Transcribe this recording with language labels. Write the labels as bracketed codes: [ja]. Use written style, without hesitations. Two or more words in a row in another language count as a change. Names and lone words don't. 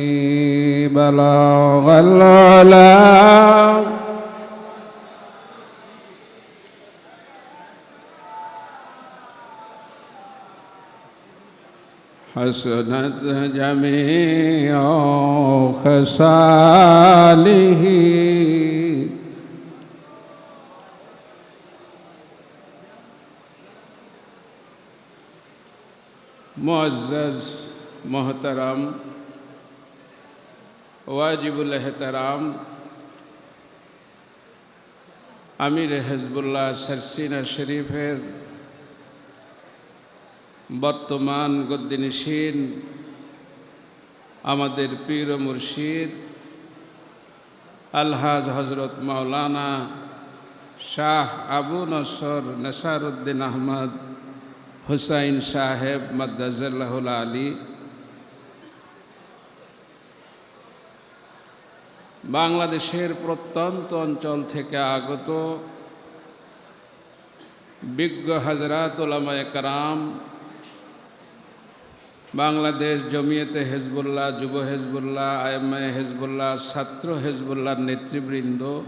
[ar] بلغ العلا حسنت جميع [bn] خصاله মুয়াজ্জাজ মোহতারাম ওয়াজিবুল এহতেরাম আমিরে হিজবুল্লাহ শর্ষিনা শরীফের বর্তমান গদ্দিনশীন আমাদের পীর মুর্শিদ আলহাজ হযরত মাওলানা শাহ আবু নসর নেসারুদ্দীন আহমদ হুসাইন সাহেব মাদ্দাজিল্লুহুল আলী, বাংলাদেশের প্রত্যন্ত অঞ্চল থেকে আগত বিজ্ঞ হযরাত উলামায়ে কেরাম, বাংলাদেশ জমিয়তে হিজবুল্লাহ, যুব হিজবুল্লাহ, আইম্মায়ে হিজবুল্লাহ, ছাত্র হিজবুল্লাহর নেতৃবৃন্দ,